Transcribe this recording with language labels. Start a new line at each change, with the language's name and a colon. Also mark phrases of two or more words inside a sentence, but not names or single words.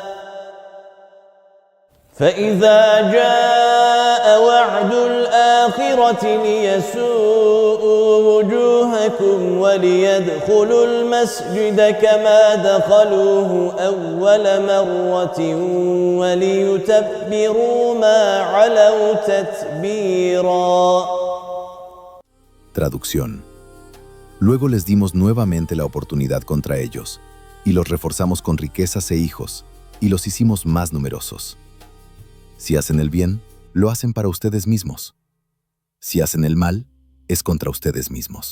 Arabic: فإذا جاء وعد الآخرة ليسوءوا وجوهكم وليدخلوا المسجد كما دخلوه أول مرة وليتبروا ما علوا تتبيرا.
Spanish: Traducción. Luego les dimos nuevamente la oportunidad contra ellos, y los reforzamos con riquezas e hijos, y los hicimos más numerosos. Si hacen el bien, lo hacen para ustedes mismos. Si hacen el mal, es contra ustedes mismos.